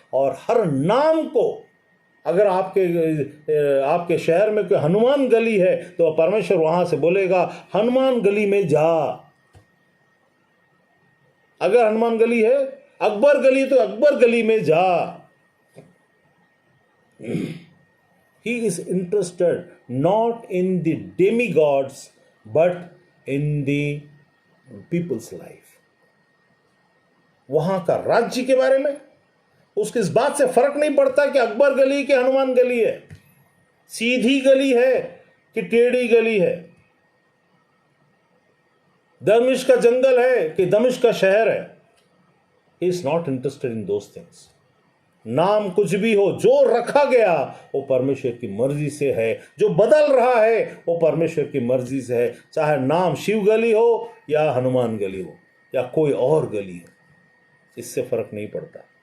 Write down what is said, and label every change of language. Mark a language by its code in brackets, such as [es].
[hi] और हर नाम को, अगर आपके शहर में कोई हनुमान गली है तो परमेश्वर वहां से बोलेगा हनुमान गली में जा। अगर हनुमान गली है, अकबर गली, तो अकबर गली में जा। [en] He is interested not in the demigods but in the people's life. [hi] वहां का राज्य के बारे में उसके इस बात से फर्क नहीं पड़ता कि अकबर गली के हनुमान गली है, सीधी गली है कि टेढ़ी गली है, दमिश्क का जंगल है कि दमिश्क का शहर है। [en] He is not interested in those things. [hi] नाम कुछ भी हो, जो रखा गया वो परमेश्वर की मर्जी से है, जो बदल रहा है वो परमेश्वर की मर्जी से है। चाहे नाम शिव गली हो या हनुमान गली हो या कोई और गली हो, इससे फर्क नहीं पड़ता।